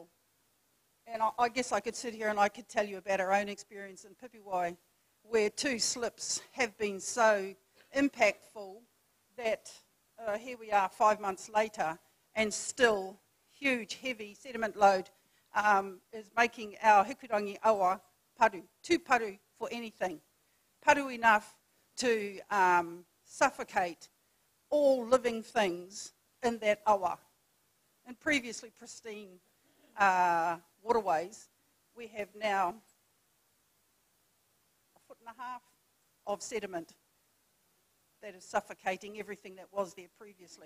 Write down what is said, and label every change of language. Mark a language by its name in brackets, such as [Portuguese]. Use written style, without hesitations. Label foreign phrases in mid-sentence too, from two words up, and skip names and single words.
[English] And I guess I could sit here and I could tell you about our own experience in Pipiwai, where 2 slips have been so impactful that here we are 5 months later, and still huge, heavy sediment load is making our hikurangi [Māori] awa paru, [English] too paru for anything. Paru enough to suffocate all living things in that awa. In previously pristine waterways, we have now 1.5 feet of sediment that is suffocating everything that was there previously.